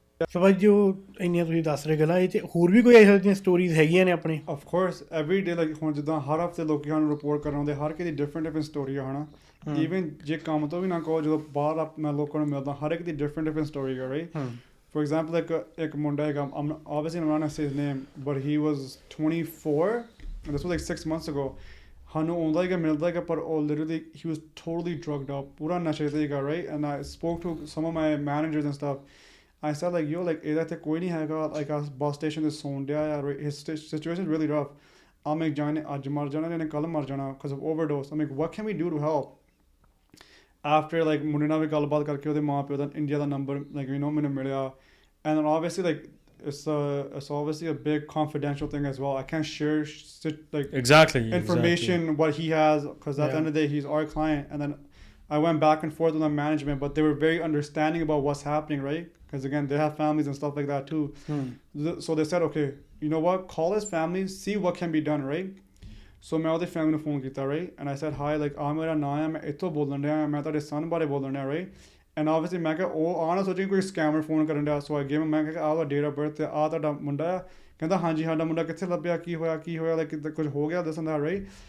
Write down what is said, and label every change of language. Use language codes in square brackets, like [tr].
[pa] ਸੋ ਭਾਈ ਜੋ ਇੰਨੀਆਂ ਤੁਸੀਂ ਦੱਸ ਰਹੇ ਗੱਲਾਂ, ਇਹ 'ਚ ਹੋਰ ਵੀ ਕੋਈ ਇਹੋ ਜਿਹੀਆਂ ਸਟੋਰੀਜ਼ ਹੈਗੀਆਂ ਨੇ ਆਪਣੇ? [en] Of course, every day, like [pa] ਹੁਣ ਜਿੱਦਾਂ ਹਰ ਹਫਤੇ ਲੋਕੀ ਸਾਨੂੰ ਰਿਪੋਰਟ ਕਰਨ ਆਉਂਦੇ, ਹਰ ਕਿਸੇ ਦੀ ਡਿਫਰੈਂਟ ਸਟੋਰੀ ਆ ਹਨਾ. ਈਵਨ ਜੇ ਕੰਮ ਤੋਂ ਵੀ ਨਾ ਕਹੋ, ਜਦੋਂ ਬਾਹਰ ਮੈਂ ਲੋਕਾਂ ਨੂੰ ਮਿਲਦਾ, ਹਰ ਇੱਕ ਦੀ ਡਿਫਰੈਂਟ ਸਟੋਰੀ ਆ, ਰਾਈਟ? [en] For example, [pa] ਇੱਕ ਮੁੰਡਾ ਹੈਗਾ, [en] obviously I'm not gonna say his name, but he was 24, and this was like 6 months ago. [pa] ਸਾਨੂੰ ਆਉਂਦਾ ਹੈਗਾ, ਮਿਲਦਾ ਹੈਗਾ, ਪਰ ਉਹ [en] literally he was totally drugged up, [pa] ਪੂਰਾ ਨਸ਼ੇ ਤੇ ਹੈਗਾ, right? [en] And I spoke to some of my managers and stuff. I said like, yo, like [pa] ਇਹਦਾ ਤੇ ਕੋਈ ਨਹੀਂ ਹੈਗਾ, like ਆ ਬੱਸ ਸਟੇਸ਼ਨ ਤੇ ਸੌਣ ਡਿਆ ਆ, [en] his situation is really rough. I'm like, [pa] ਜਾਣੇ ਅੱਜ ਮਰ ਜਾਣਾ, ਇਹਨੇ ਕੱਲ੍ਹ ਮਰ ਜਾਣਾ [en] because of overdose. I'm like, what can we do to help? After like [pa] ਮੁੰਡੇ ਨਾਲ ਵੀ ਗੱਲਬਾਤ ਕਰਕੇ ਉਹਦੇ ਮਾਂ ਪਿਓ ਦਾ India ਦਾ number [en] like you know [pa] ਮੈਨੂੰ ਮਿਲਿਆ, [en] and then obviously like it's obviously a big confidential thing as well. I can't share like Exactly information what he has, because at the end of the day he's our client. And then I went back and forth with the management, but they were very understanding about what's happening, right? Because again, they have families and stuff like that too. So they said, okay, you know what, call his family, see what can be done, right? [pa] So ਮੈਂ ਉਹਦੇ family ਨੂੰ phone ਕੀਤਾ, [en] right? And I said, hi, like [pa] ਆ ਮੇਰਾ ਨਾਂ ਹੈ, ਮੈਂ ਇੱਥੋਂ ਬੋਲਣ ਡਿਆ, ਮੈਂ ਤੁਹਾਡੇ ਸਨ ਬਾਰੇ ਬੋਲਣ ਡਿਆ, right? [en] And obviously [pa] ਮੈਂ ਕਿਹਾ ਉਹ ਆ ਨਾ ਸੋਚੀ ਕੋਈ ਸਕੈਮਰ ਫੋਨ ਕਰਨ ਡਿਆ. [en] So I gave him, [pa] ਮੈਂ ਕਿਹਾ ਆਹ ਡੇਟ ਆਫ ਬਰਥ ਤੇ ਆਹ ਤੁਹਾਡਾ ਮੁੰਡਾ ਆ. ਕਹਿੰਦਾ ਹਾਂਜੀ ਸਾਡਾ ਮੁੰਡਾ ਕਿੱਥੇ ਲੱਭਿਆ, ਕੀ ਹੋਇਆ ਲਾਈਕ ਕੁਝ ਹੋ ਗਿਆ ਦੱਸਣ ਦਾ, right?